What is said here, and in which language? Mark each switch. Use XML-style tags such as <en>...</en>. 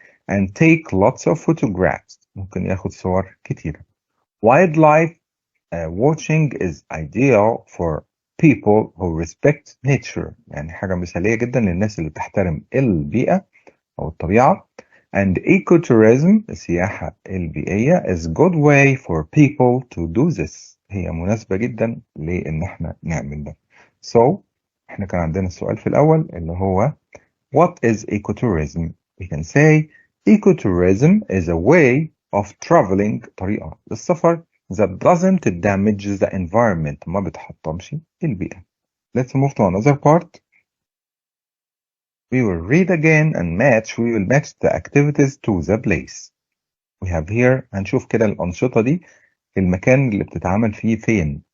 <en>And take lots of photographs.</en> <ar>ممكن ياخد صور كتيرة.</ar> <en>Wildlife watching is ideal for people who respect nature.</en> <ar>يعني حاجة مثالية جدا للناس اللي بتحترم البيئة أو الطبيعة.</ar> <en>And ecotourism السياحة البيئية is good way for people to do this.</en> <ar>هي مناسبة جدا لإن احنا نعمل ده. So احنا كان عندنا السؤال في الأول اللي هو</ar> <en>What is ecotourism? We can say ecotourism is a way of traveling</en> <ar>طريقة للسفر</ar> <en>that doesn't damage the environment.</en> <ar>ما بتحطمش البيئة.</ar> <en>Let's move to another part. We will read again and match. We will match the activities to the place. We have here</en> <ar>هنشوف كده الأنشطة دي المكان اللي بتتعمل فيه فين.</ar>